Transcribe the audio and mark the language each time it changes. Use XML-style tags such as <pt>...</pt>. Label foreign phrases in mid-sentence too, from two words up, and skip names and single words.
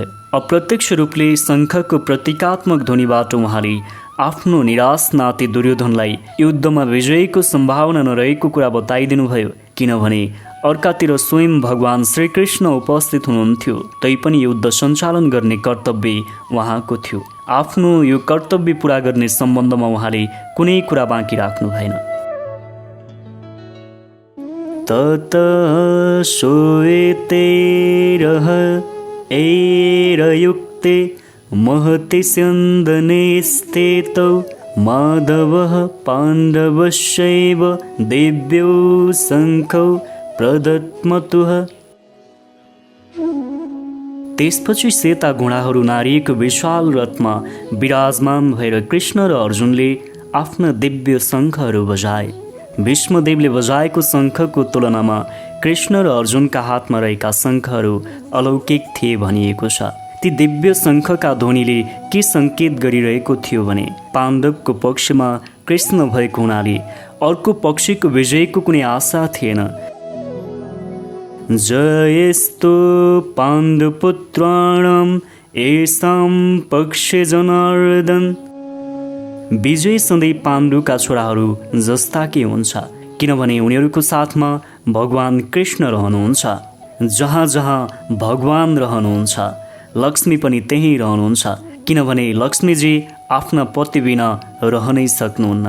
<ne>अप्रत्यक्ष रूपले शङ्खको प्रतीकात्मक ध्वनिबाट उहाँले आफ्नो निराश नाति दुर्योधनलाई युद्धमा विजयको सम्भावना नरहेको कुरा बताइदिनुभयो, किनभने अर्कातिर स्वयं भगवान श्रीकृष्ण उपस्थित हुनुहुन्थ्यो। तैपनि युद्ध सञ्चालन गर्ने कर्तव्य उहाँको थियो। आफ्नो यो कर्तव्य पुरा गर्ने सम्बन्धमा उहाँले कुनै कुरा बाँकी राख्नु भएन।</ne> <sa>ततः सोएते रह ऐरयुक्ते महति स्यन्दने स्थितौ माधवः पाण्डवश्चैव दिव्यौ शङ्खौ प्रदत्मतुः।</sa> <ne>त्यसपछि सेता घोडाहरू नारिएको विशाल रथमा विराजमान भएर कृष्ण र अर्जुनले आफ्ना दिव्य शङ्खहरू बजाए। भीष्मदेवले बजाएको शङ्खको तुलनामा कृष्ण र अर्जुनका हातमा रहेका शङ्खहरू अलौकिक थिए भनिएको छ। ती दिव्य शङ्खका ध्वनिले के सङ्केत गरिरहेको थियो भने पाण्डवको पक्षमा कृष्ण भएको हुनाले अर्को पक्षको विजयको कुनै आशा थिएन।</ne> <sa>जयस्तु पाण्डुपुत्राणां येषां पक्षे जनार्दन।</sa> <ne>विजय सधैँ पाण्डुका छोराहरू जस्ताकै हुन्छ, किनभने उनीहरूको साथमा भगवान कृष्ण रहनुहुन्छ। जहाँ जहाँ भगवान रहनुहुन्छ लक्ष्मी पनि त्यहीँ रहनुहुन्छ, किनभने लक्ष्मीजी आफ्ना पति बिना रहनै सक्नुहुन्न।</ne>